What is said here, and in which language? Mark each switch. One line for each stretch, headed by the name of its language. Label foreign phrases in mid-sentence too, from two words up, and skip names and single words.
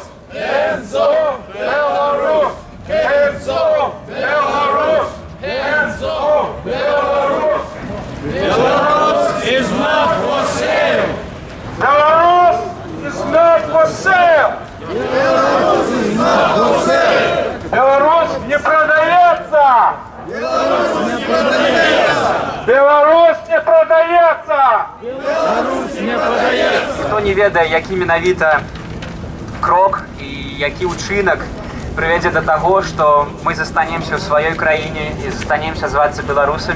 English: Hands off Belarus! Hands off Belarus! Hands off Belarus! Belarus is not for sale! Belarus is not for sale! Belarus is not for sale!
Russian: Беларусь не продается! Belarus не продается! Беларусь не продается! Belarus не продается!
Belarusian: Хто не ведае, які менавіта крок і які ўчынак прывядзе да таго, што мы застанемся ў сваёй краіне і застанемся звацца беларусамі.